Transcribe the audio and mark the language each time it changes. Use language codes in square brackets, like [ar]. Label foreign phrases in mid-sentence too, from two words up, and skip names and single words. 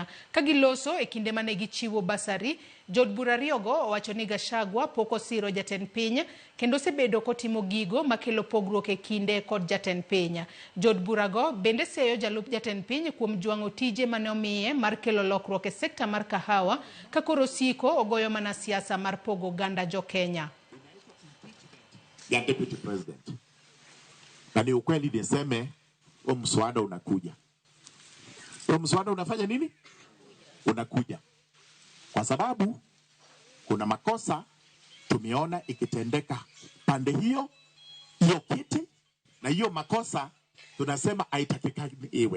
[luo] Ka giloso e kinde mane gichiwo basari, jod burario go owacho ni Gachagua pok osiro jatend piny kendo sebedo kotimo gigo makelo pogruok e kinde kod jatend piny. Jod burago bende seyo jalup jatend piny kuom jwang'o tije mane omiye mar kelo lokruok e sekta mar kahawa ka koro siko ogoyo mana siasa mar pogo ganda jo Kenya. [sw] Ya [en] Deputy President. [sw] Na ni ukweli niseme mswada unakuja. Mswada unafanya nini? Unakuja. Kwa sababu kuna makosa tumeona ikitendeka pande hiyo kiti, na hiyo makosa tunasema haitakikani iwe.